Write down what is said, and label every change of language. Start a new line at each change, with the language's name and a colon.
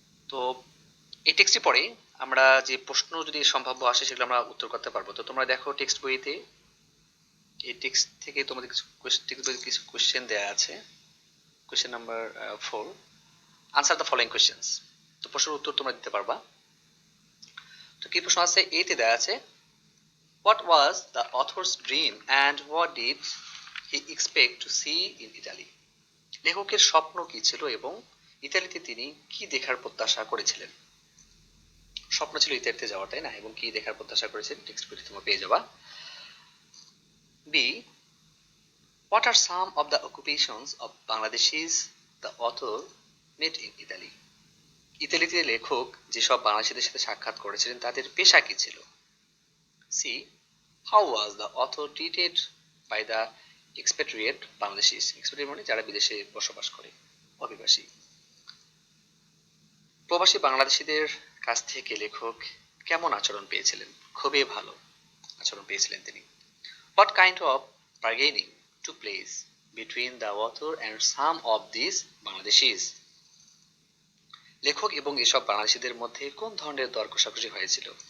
Bangla: তো এই টেক্সটটি পরে আমরা যে প্রশ্ন যদি সম্ভাব্য আসে সেগুলো আমরা উত্তর করতে পারবো। তো তোমরা দেখো টেক্সট বইতে এই টেক্সট থেকে তোমাদের কিছু কোশ্চেন দেওয়া আছে।
English: Question number 4, answer the following questions.
Bangla: তো প্রশ্নের উত্তর তোমরা দিতে পারবা। তো কি প্রশ্ন আছে? এতে দেওয়া আছে,
English: what was the author's dream and what did he expect to see in Italy?
Bangla: লেখকের স্বপ্ন কি ছিল এবং ইতালিতে তিনি কি দেখার প্রত্যাশা করেছিলেন? স্বপ্ন ছিল ইতালিতে যাওয়ার, তাই না? এবং কি দেখার প্রত্যাশা করেছেন টেক্সট বইতে তোমরা পেয়ে যাবা।
English: B, what are some of the occupations of Bangladeshis the author met in Italy?
Bangla: ইতালিতে লেখক যেসব বাংলাদেশিদের সাথে সাক্ষাৎ করেছিলেন তাদের পেশা কি ছিল?
English: C, how was the author treated by the expatriate Bangladeshis?
Bangla: expatriate মানে যারা বিদেশে বসবাস করে, অভিবাসী। প্রবাসী বাংলাদেশিদের কাছ থেকে লেখক কেমন আচরণ পেয়েছিলেন? খুবই ভালো আচরণ পেয়েছিলেন তিনি।
English: What kind of bargaining took place between the author and some of these Bangladeshis?
Bangla: লেখক এবং এসব বাংলাদেশিদের মধ্যে কোন ধরনের দর কষাকষি হয়েছিল?